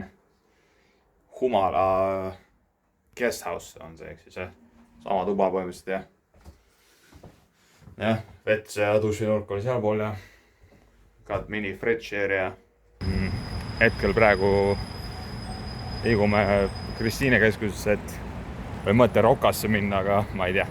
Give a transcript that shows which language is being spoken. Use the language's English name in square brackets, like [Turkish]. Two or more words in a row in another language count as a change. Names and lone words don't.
[Estonian] Humala guest house on see, eks siis sama tuba põhimõtteliselt jah, vets ja dušinurk oli sealpool ja [English] got mini fridge area. [Estonian] Hetkel praegu liigume Kristiine keskusesse, et või mõte Rokasse minna, aga ma ei tea.